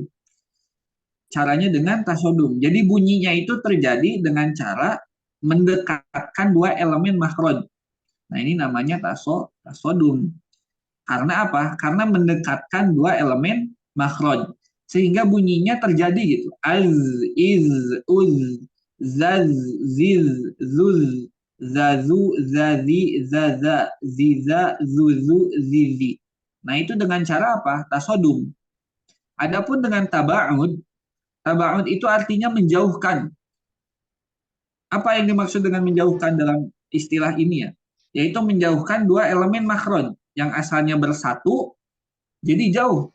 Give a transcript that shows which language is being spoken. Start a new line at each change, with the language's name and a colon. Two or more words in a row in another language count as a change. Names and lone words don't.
Indonesian: Caranya dengan tasodum. Jadi bunyinya itu terjadi dengan cara mendekatkan dua elemen makhraj. Nah, ini namanya tasodum. Karena apa? Karena mendekatkan dua elemen makhraj. Sehingga bunyinya terjadi gitu. Az, iz, uz, zaz, ziz, zuz, zazu, zazi, zaza, ziza, zuzu, zizi. Nah, itu dengan cara apa? Tasodum. Adapun dengan taba'ud, taba'ud itu artinya menjauhkan. Apa yang dimaksud dengan menjauhkan dalam istilah ini ya? Yaitu menjauhkan dua elemen makhraj yang asalnya bersatu jadi jauh.